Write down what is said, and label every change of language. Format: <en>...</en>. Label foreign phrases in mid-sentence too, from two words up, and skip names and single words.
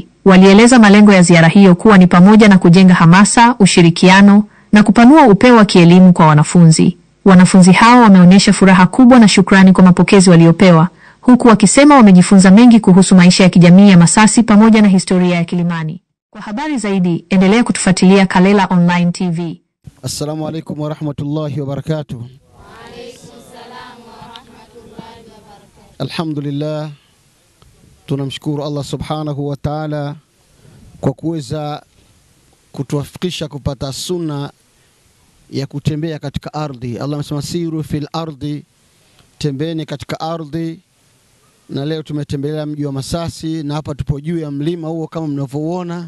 <sw>Walieleza malengo ya ziara hiyo kuwa ni pamoja na kujenga hamasa, ushirikiano na kupanua upeo wa kielimu kwa wanafunzi. Wanafunzi hao wameonyesha furaha kubwa na shukrani kwa mapokezi waliopewa, huku wakisema wamejifunza mengi kuhusu maisha ya kijamii ya Masasi pamoja na historia ya Kilimani. Kwa habari zaidi, endelea kutufuatilia Kalela Online TV.</sw> <ar>السلام عليكم ورحمة الله وبركاته. وعليكم السلام ورحمة الله وبركاته.</ar> <sw>Alhamdulillah, tunamshukuru Allah</sw> <ar>سبحانه وتعالى</ar> <sw>kwa kuweza kutuwafikisha kupata sunna ya kutembea katika ardhi. Allah amesema</sw> <ar>سيروا في الأرض,</ar> <sw>tembeni katika ardhi. Na leo tumetembelea mji wa Masasi, na hapa tupo juu ya mlima huo kama mnavyoona.</sw>